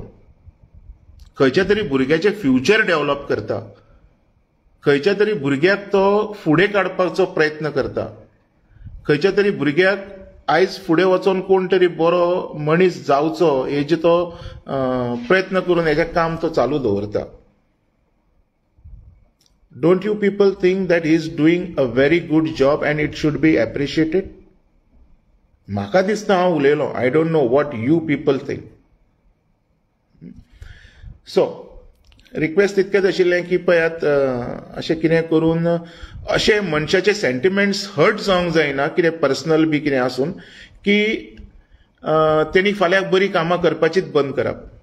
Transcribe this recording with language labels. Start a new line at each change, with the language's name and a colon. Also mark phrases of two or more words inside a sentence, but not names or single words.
Konkani: खंयच्या तरी भुरग्याचें
English: future develop
Konkani: करता, खंयच्या तरी भुरग्याक तो फुडें काडपाचो प्रयत्न करता, खंयच्या तरी भुरग्याक आयज फुडें वचोन कोण तरी बरो मनीस जावचो हेजे तो प्रयत्न करून हेजें काम तो चालू दवरता.
English: Don't you people think that he is doing a very good job and it should be appreciated?
Konkani: म्हाका दिसता हांव उलयलो.
English: I don't know what you people think. so request
Konkani: इतकेंच आशिल्लें की पळयात, अशें कितें करून अशें मनशाचे
English: sentiments hurt
Konkani: जावंक जायना, कितें पर्सनल बी कितें आसून, की तेणी फाल्यां बरीं कामां करपाचीच बंद करप.